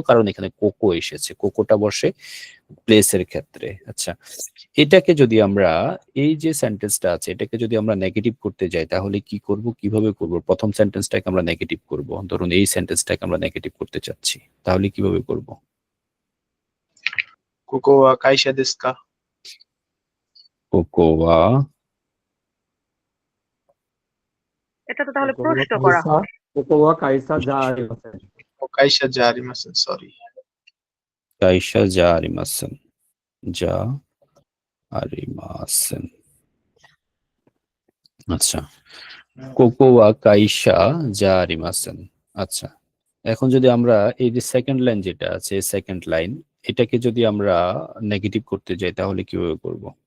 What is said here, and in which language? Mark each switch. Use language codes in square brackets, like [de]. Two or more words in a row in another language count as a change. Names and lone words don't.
[bn] কারণ এখানে কোকো এসেছে, কোকোটা বসে প্লেসের ক্ষেত্রে। আচ্ছা, এটাকে যদি আমরা, এই যে সেন্টেন্সটা আছে এটাকে যদি আমরা নেগেটিভ করতে যাই তাহলে কি করব, কিভাবে করব? প্রথম সেন্টেন্সটাকে আমরা নেগেটিভ করব। ধরুন এই সেন্টেন্সটাকে আমরা নেগেটিভ করতে চাচ্ছি, তাহলে কিভাবে করব? [ja] ここは会社ですかここは [bn] এটা তো তাহলে প্রশ্ন করা হয়। [ja] ここは会社じゃありません。会社じゃありません。sorry。会社じゃありません、じゃありません. আচ্ছা, ここは会社じゃありません. [bn] আচ্ছা, এখন যদি আমরা এই যে [en] second line [bn] যেটা আছে, [en] second line, [bn] এটাকে যদি আমরা নেগেটিভ করতে যাই তাহলে কিভাবে করব?